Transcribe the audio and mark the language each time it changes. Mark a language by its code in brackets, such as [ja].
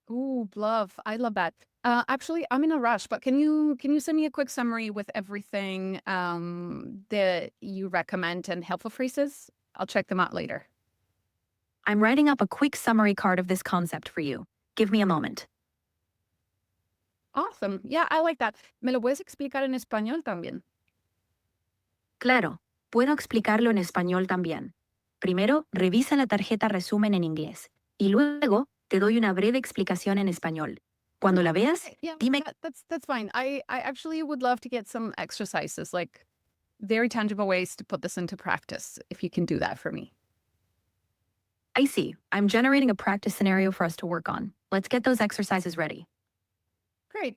[en] Ooh, love. I love that. Actually, I'm in a rush, but can you send me a quick summary with everything that you recommend and helpful phrases? I'll check them out later. I'm writing up a quick summary card of this concept for you. Give me a moment. Awesome. Yeah, I like that. [es] ¿Me lo puedes explicar en español también? Claro, puedo explicarlo en español también. Primero, revisa la tarjeta resumen en inglés y luego te doy una breve explicación en español. Cuando la veas, [en] Okay, yeah, [es] dime. [en] that's fine. I actually would love to get some exercises, like very tangible ways to put this into practice, if you can do that for me. I see. I'm generating a practice scenario for us to work on. Let's get those exercises ready. Great.